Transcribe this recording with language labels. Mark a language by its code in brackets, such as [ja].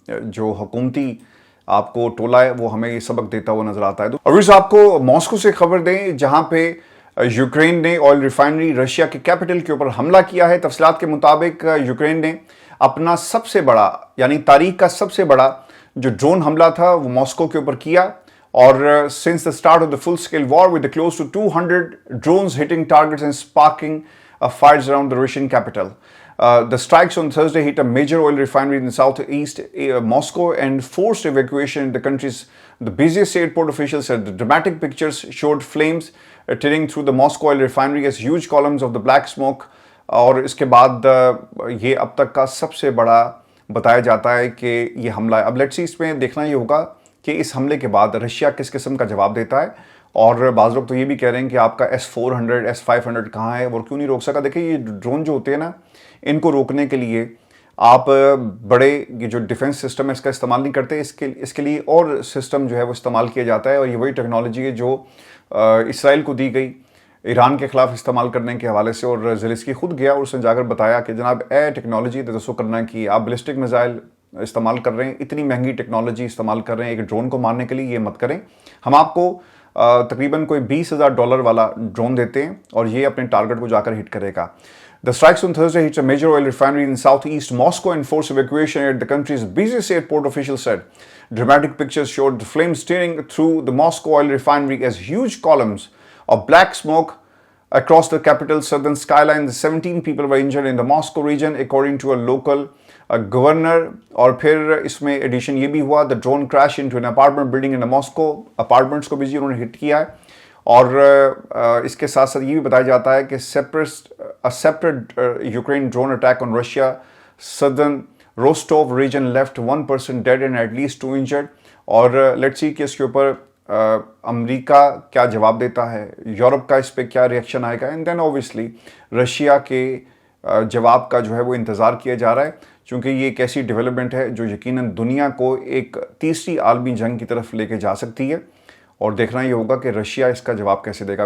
[ur] جو حکومتی آپ کو ٹولہ ہے وہ ہمیں یہ سبق دیتا ہوا نظر آتا ہے۔ اور اس آپ کو ماسکو سے خبر دیں، جہاں پہ یوکرین نے آئل ریفائنری رشیا کے کیپٹل کے اوپر حملہ کیا ہے۔ تفصیلات کے مطابق یوکرین نے اپنا سب سے بڑا، یعنی تاریخ کا سب سے بڑا جو ڈرون حملہ تھا وہ ماسکو کے اوپر کیا، اور [en] since the start of the full-scale war with close to 200 drones hitting targets and sparking fires around the Russian capital. The strikes on Thursday hit a major oil refinery in southeast Moscow and forced evacuation in the country's the busiest airport. Officials said the dramatic pictures showed flames tearing through the Moscow oil refinery as huge columns of the black smoke. [ur] اور اس کے بعد یہ اب تک کا سب سے بڑا بتایا جاتا ہے کہ یہ حملہ ہے۔ اب لیٹس سی اس میں دیکھنا یہ ہوگا کہ اس حملے کے بعد رشیا کس قسم کا جواب دیتا ہے، اور بعض لوگ تو یہ بھی کہہ رہے ہیں کہ آپ کا S-400 S-500 کہاں ہے، وہ کیوں نہیں روک سکا۔ دیکھیں یہ ڈرون جو ہوتے ہیں نا، ان کو روکنے کے لیے آپ بڑے یہ جو ڈیفنس سسٹم ہے اس کا استعمال نہیں کرتے، اس کے لیے اور سسٹم جو ہے وہ استعمال کیا جاتا ہے، اور یہ وہی ٹیکنالوجی ہے جو اسرائیل کو دی گئی ایران کے خلاف استعمال کرنے کے حوالے سے، اور زیلنسکی خود گیا اور اس نے جا کر بتایا کہ جناب ٹیکنالوجی دسو کرنا کہ آپ بلسٹک میزائل استعمال کر رہے ہیں، اتنی مہنگی ٹیکنالوجی استعمال کر رہے ہیں ایک ڈرون کو مارنے کے لیے، یہ مت کریں، ہم آپ کو تقریباً کوئی $20,000 والا ڈرون دیتے ہیں اور یہ اپنے ٹارگٹ کو جا کر ہٹ کرے گا۔ [en] The strikes on Thursday hit a major oil refinery in southeast Moscow and forced evacuation at the country's busiest airport, officials said. Dramatic pictures showed the flames tearing through the Moscow oil refinery as huge columns of black smoke across the capital's southern skyline. 17 people were injured in the Moscow region, according to a local governor. [ur] اور پھر اس میں edition یہ بھی ہوا, [en] the drone crashed into an apartment building in Moscow. [ur] Apartments کو بھی انہوں نے ہٹ کیا ہے. اور اس کے ساتھ ساتھ یہ بھی بتایا جاتا ہے کہ [en] separate Ukraine drone attack on Russia southern Rostov region left 1 person dead and at least 2 injured. [ur] اور لیٹس سی کہ اس کے اوپر امریکہ کیا جواب دیتا ہے, یورپ کا اس پہ کیا ریئیکشن آئے گا, [en] and then obviously [ur] رشیا کے جواب کا جو ہے وہ انتظار کیا جا رہا ہے, چونکہ یہ ایک ایسی ڈیولپمنٹ ہے جو یقیناً دنیا کو ایک تیسری عالمی جنگ کی طرف لے کے جا سکتی ہے, اور دیکھنا یہ ہوگا کہ رشیا اس کا جواب کیسے دے گا.